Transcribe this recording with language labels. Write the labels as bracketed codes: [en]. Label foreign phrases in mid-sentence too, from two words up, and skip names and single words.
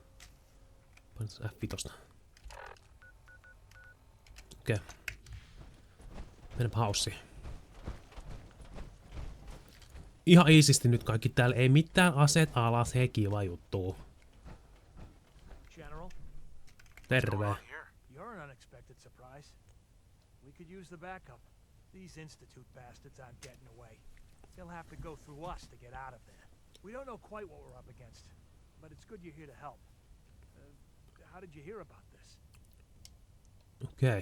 [fi] Painetaan F5. Okei. Mennäänpä haussiin. Ihan iisisti nyt kaikki täällä. Ei mitään aseet alas. Hei, kiva juttu. [en] General, [fi] Terve. [en] you're an unexpected surprise. We could use the backup. These Institute bastards aren't getting away. They'll have to go through us to get out of there. We don't know quite what we're up against, but it's good you're here to help. How did you hear about this? [fi] Okei.